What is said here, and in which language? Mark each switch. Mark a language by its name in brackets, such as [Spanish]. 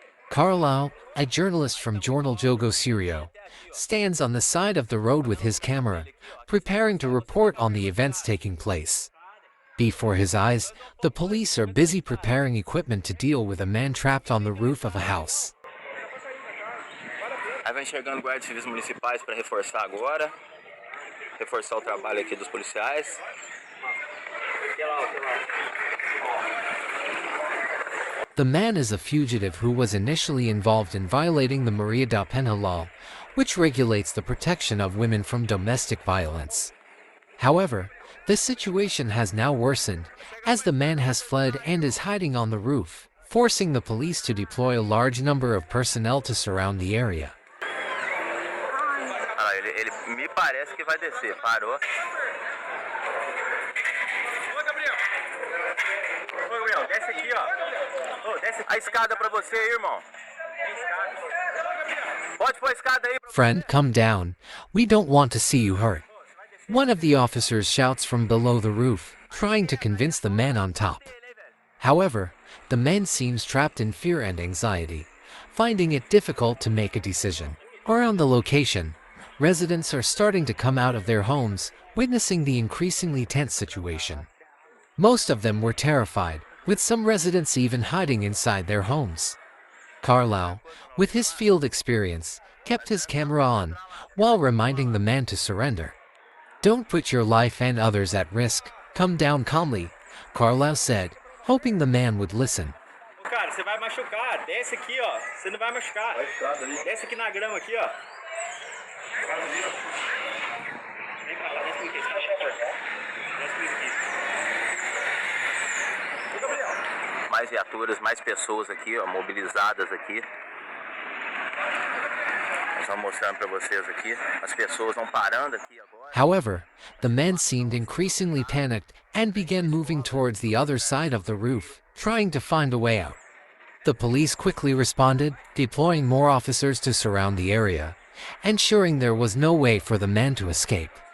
[English] Carlau, a journalist from Jornal Jogo Serio, stands on the side of the road with his camera, preparing to report on the events taking place. Before his eyes, the police are busy preparing equipment to deal with a man trapped on the roof of a house. [Portuguese] Aí vai enxergando guardas civis municipais para reforçar agora. Reforçar o trabalho aqui dos policiais. [English] The man is a fugitive who was initially involved in violating the Maria da Penha law, which regulates the protection of women from domestic violence. However, the situation has now worsened, as the man has fled and is hiding on the roof, forcing the police to deploy a large number of personnel to surround the area. [Portuguese] Ele me parece que vai descer. Parou. Ô, Gabriel, desce aqui, ó. Ô, desce a escada pra você, irmão. Pode pôr a escada aí. [English] Friend, come down. We don't want to see you hurt. One of the officers shouts from below the roof, trying to convince the man on top. However, the man seems trapped in fear and anxiety, finding it difficult to make a decision. Around the location, residents are starting to come out of their homes, witnessing the increasingly tense situation. Most of them were terrified, with some residents even hiding inside their homes. Carlau, with his field experience, kept his camera on, while reminding the man to surrender. Don't put your life and others at risk, come down calmly, Carlau said, hoping the man would listen. [Portuguese] Cara, você vai machucar, desce aqui, ó, você não vai machucar. Desce aqui na grama aqui, ó. Vem pra cá, desce aqui, Mais viaturas, mais pessoas aqui, ó, mobilizadas aqui. Nós vamos mostrando para vocês aqui. As pessoas vão parando aqui agora. [English] However, the man seemed increasingly panicked and began moving towards the other side of the roof, trying to find a way out. The police quickly responded, deploying more officers to surround the area, ensuring there was no way for the man to escape.